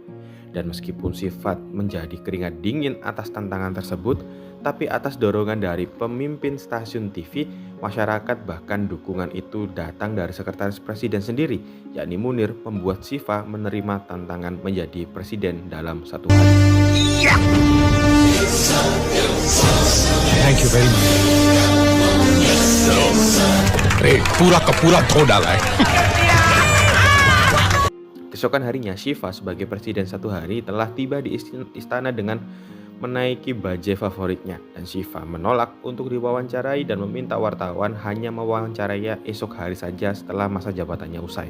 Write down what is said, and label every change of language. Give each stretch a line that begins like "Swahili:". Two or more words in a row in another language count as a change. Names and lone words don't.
Indonesian: Dan meskipun Shiva menjadi keringat dingin atas tantangan tersebut, tapi atas dorongan dari pemimpin stasiun TV, masyarakat bahkan dukungan itu datang dari sekretaris presiden sendiri, yakni Munir, membuat Shiva menerima tantangan menjadi presiden dalam 1 hari.
English: Thank you very much.
Hindi: पूरा का पूरा धो डाला है.
Indonesian: Keesokan harinya, Shiva sebagai presiden 1 hari telah tiba di istana dengan menaiki bajai favoritnya, dan Shiva menolak untuk diwawancarai dan meminta wartawan hanya mewawancarainya esok hari saja setelah masa jabatannya usai.